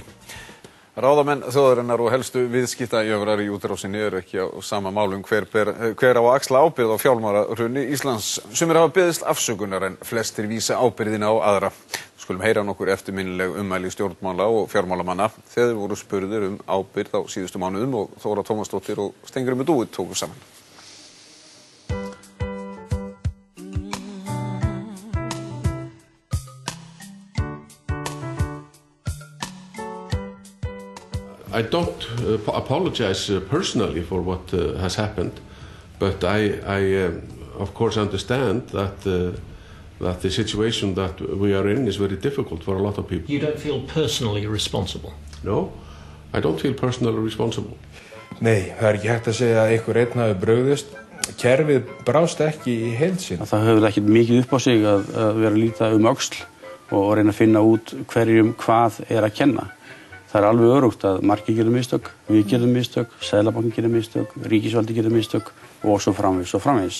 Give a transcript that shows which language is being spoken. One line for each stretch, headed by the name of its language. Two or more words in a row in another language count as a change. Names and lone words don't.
Icelandic: Ráðamenn þjóðarinnar og helstu viðskiptajöfrar í útrásinni eru ekki á sama málum hver á að axla ábyrgð á fjármálahruni Íslands. Sumir hafa beðist afsökunar en flestir vísa ábyrgðina á aðra. Skulum heyra nokkur eftirminnileg ummæli stjórnmála og fjármálamanna þegar þeir voru spurðir ábyrgð á síðustu mánuðum og Þóra Tómasdóttir og Steingrímur Dúi tóku saman.
English: I don't apologize personally for what has happened, but I of course understand that the situation that we are in is very difficult for a lot of people. You don't feel personally responsible? No, I don't feel personally responsible.
Icelandic: Nei, það ekki hægt að segja að einhver einn hafi brugðist. Kerfið brást ekki í heild sinni. Það hefur ekki mikið upp á sig að vera að líta öxl og reyna að finna út hverjum hvað að kenna. Það alveg örugt að margir gera mistök, við gerum mistök, Seðlabankinn gerir mistök, ríkisvaldi gerir mistök og svo framvegis og framvegis.